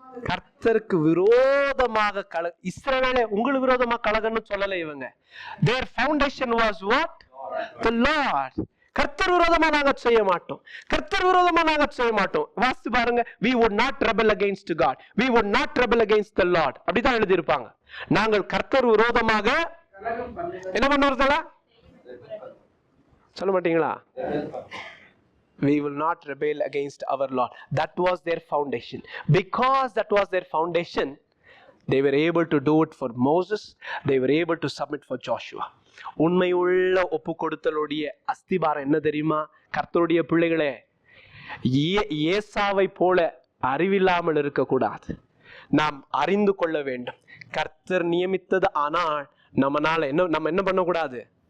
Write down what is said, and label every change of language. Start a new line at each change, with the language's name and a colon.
Tamil: கர்த்தருக்கு விரோதமாக இஸ்ரவேலே உங்களுக்கு விரோதமா கலகன்னு சொல்லல இவங்க.
English: Their foundation was what? The Lord.
Tamil: கர்த்தர் விரோதமா நாங்க செய்ய மாட்டோம், கர்த்தர் விரோதமா நாங்க செய்ய மாட்டோம். வாசித்து பாருங்க.
English: We would not rebel against God. We would not rebel against the Lord.
Tamil: அப்படிதான் எழுதி இருப்பாங்க. நாங்கள் கர்த்தர் விரோதமாக என்ன பண்ணுறதா சொல்ல மாட்டீங்களா?
English: we will not rebel against our Lord. That was their foundation. Because that was their foundation, they were able to do it for Moses. They were able to submit for Joshua.
Tamil: உண்மையுள்ள ஒப்பு கொடுத்தலுடைய அஸ்திபாரம் என்ன தெரியுமா? கர்த்தருடைய பிள்ளைகளே, ஏசாவை போல அறிவில்லாமல் இருக்கக்கூடாது. நாம் அறிந்து கொள்ள வேண்டும். கர்த்தர் நியமித்தது. ஆனால் நம்ம என்ன பண்ணக்கூடாது?